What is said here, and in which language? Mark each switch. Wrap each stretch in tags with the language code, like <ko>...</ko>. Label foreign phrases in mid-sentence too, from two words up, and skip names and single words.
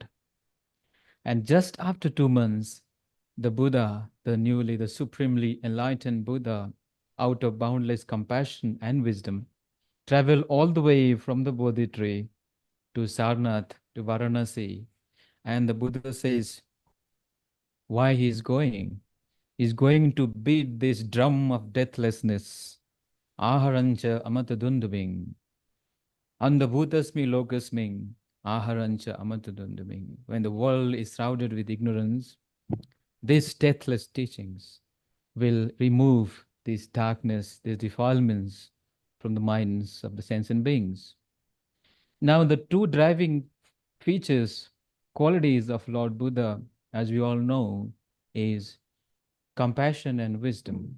<en>And just after 2 months, the Buddha, the supremely enlightened Buddha, out of boundless compassion and wisdom, traveled all the way from the Bodhi tree to Sarnath, to Varanasi. And the Buddha says why he is going. He's going to beat this drum of deathlessness.</en> <pi>Aharancha amatadundaving. Andabhutasmi lokasming. Aharancha amatadundaving.</pi> <en>When the world is shrouded with ignorance, these deathless teachings will remove this darkness, these defilements from the minds of the sentient beings. Now, the 2 driving features, qualities of Lord Buddha, as we all know, is compassion and wisdom.</en>